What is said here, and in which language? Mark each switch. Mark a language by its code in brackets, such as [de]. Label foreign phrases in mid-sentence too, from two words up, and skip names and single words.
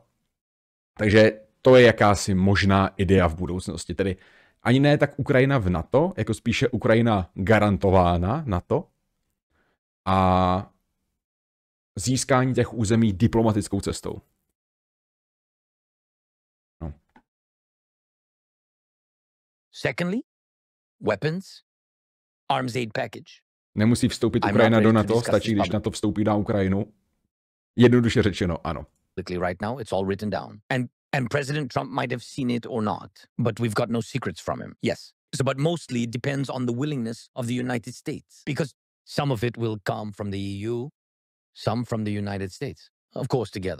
[cs] Takže to je jakási možná idea v budoucnosti. Tedy ani ne tak Ukrajina v NATO, jako spíše Ukrajina garantována NATO a získání těch území diplomatickou cestou. No. [en] Secondly, weapons, arms aid package. [cs] Nemusí vstoupit Ukrajina do NATO, stačí, když NATO vstoupí na Ukrajinu. Jednoduše řečeno, ano. [en] Right now, it's all written down. And President Trump might have seen it or not, but we've got no secrets from him. Yes. So, but mostly it depends on the willingness of the United States, because some of it will come from the EU, some from the United States, of course, together.